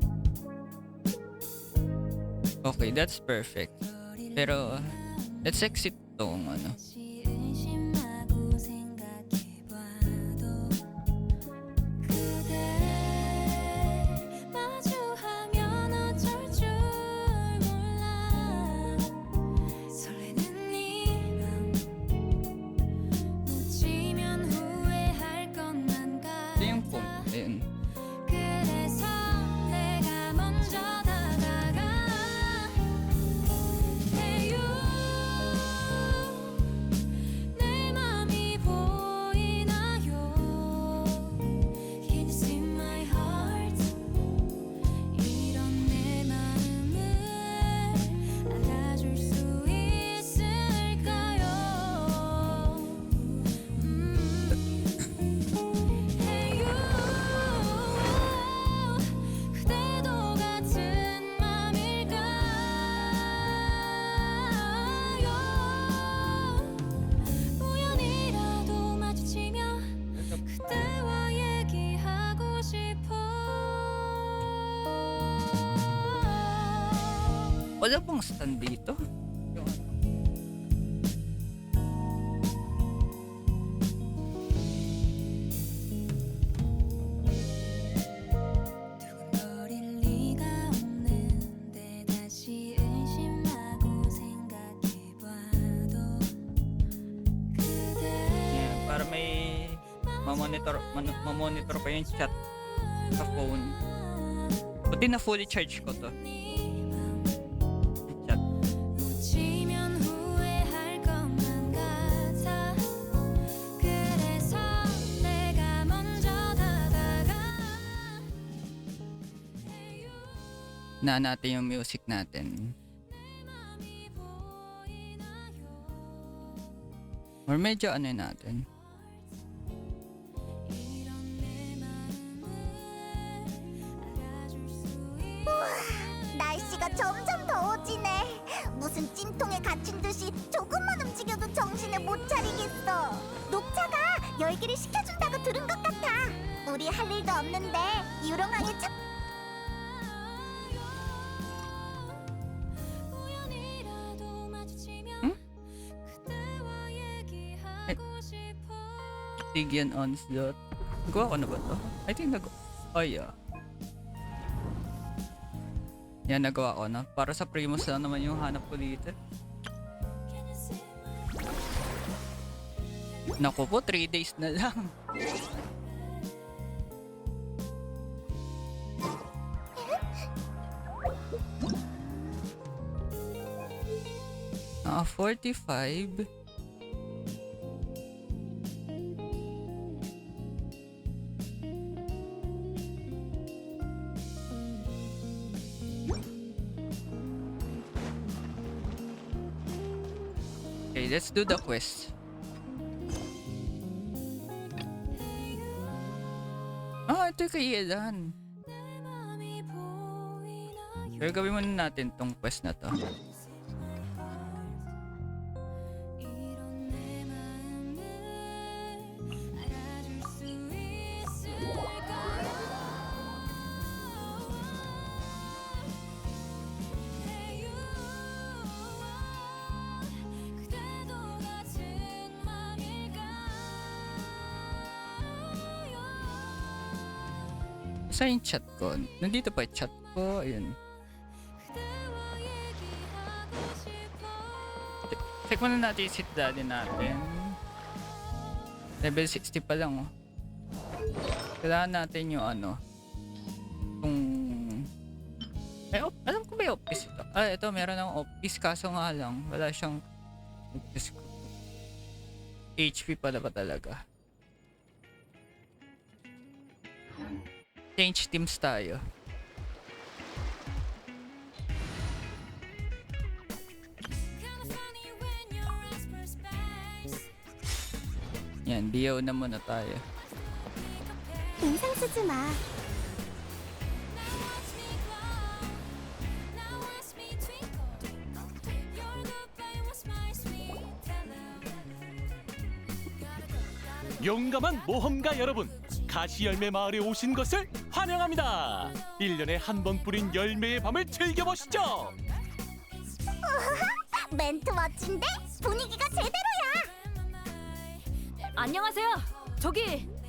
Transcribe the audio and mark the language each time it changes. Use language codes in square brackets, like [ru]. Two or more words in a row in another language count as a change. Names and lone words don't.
[en] Okay, that's perfect. Pero let's exit [tl] tong ano. [ko] 다시 의심하고 생각해봐도 그대 마주하면 어쩔 줄 몰라 설레는 이맘 놓치면 후회할 것만 [tl] Ito yung phone. [ko] 같아 [tl] Ayun. [ko] 그래서 내가 먼저 다가가 [en] Hey you [ko] 내 맘이 보이나요 [en] Can you see my heart [ko] 이런 내 마음을 알아줄 수 있을까요 [en] Hey you [ko] 그대도 같은 맘일까요 우연이라도 마주치면 그대와 얘기하고 싶어 [tl] Wala pang stand dito. Yung ano. [ko] 두근거릴 리가 없는데 다시 의심하고 생각해봐도 그대 [tl] Yan, para may mamonitor pa yung chat sa phone. Buti na [en] fully charge [tl] ko to. Yung chat. [ko] 놓치면 후회할 것만 같아 그래서 내가 먼저 다가가 [en] Hey you [tl] Na natin yung music natin. [ko] 내 맘이 보이나요 [tl] Or medyo ano yun natin. [ko] 이런 내 마음을 알아줄 수 있을까요 날씨가 점점 더워지네. 무슨 찜통에 갇힌 듯이 조금만 움직여도 정신을 못 차리겠어. 녹차가 열기를 식혀준다고 들은 것 같아. 우리 할 일도 없는데 유롱왕의 차... 우연이라도 마주치면 응? 그대와 얘기하고 싶어 [tl] Tigyan onslaught. Nagawa ko na ba to? [en] I think oh yeah. [tl] Yan, nagawa ko na. Para sa Primus lang naman yung hanap ko dito. [en] Can you see my [tl] Naku po, 3 days na lang. Ah, 45. [en] Okay, let's do the quest. [tl] Ah, ito kay Elan. [ko] 내 맘이 보이나요 [tl] Pero gawin muna natin tong quest na to. [ko] 이런 내 마음을 알아줄 수 있을까요 [en] Hey you [ko] 그대도 같은 맘일까요 [tl] Saan yung chat ko? Nandito pa yung chat ko. Ayun. [ko] 그대와 얘기하고 싶어 [tl] Check muna natin yung sit daddy natin. Level 60 pa lang, oh. Kailangan natin yung ano. Kung... alam ko ba yung office ito? Ah, ito meron ng office kaso nga lang. Wala siyang... HP pala ba talaga? [en] Change teams [tl] tayo. [en] Kinda funny when you're asked for space [tl] Yan, BO na muna tayo. [ko] 인상 쓰지 마. [en] Now watch me glow Now watch me twinkle Your goodbye was my sweet hello Gotta go [ko] 용감한 모험가 여러분, 가시열매 마을에 오신 것을 환영합니다. 1년에 한 번 뿌린 열매의 밤을 즐겨보시죠. 멘트 멋진데? 분위기가 제대로야. 안녕하세요. 저기